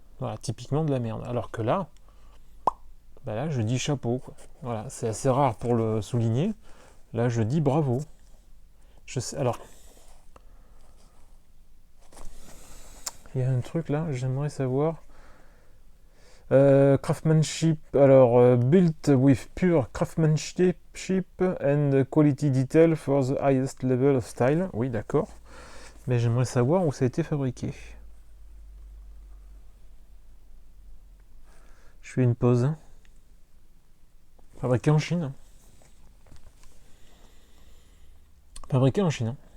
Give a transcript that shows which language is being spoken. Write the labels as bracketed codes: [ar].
[fr] Voilà, typiquement de la merde. Alors que là, bah là, je dis chapeau, quoi. Voilà, c'est assez rare pour le souligner. Là, je dis bravo. Je sais, alors, il y a un truc là, j'aimerais savoir. [en] Craftsmanship, [fr] alors [en] built with pure craftsmanship and quality detail for the highest level of style. [fr] Oui, d'accord. Mais j'aimerais savoir où ça a été fabriqué. Je fais une pause. Fabriqué en Chine. Fabriqué en Chine.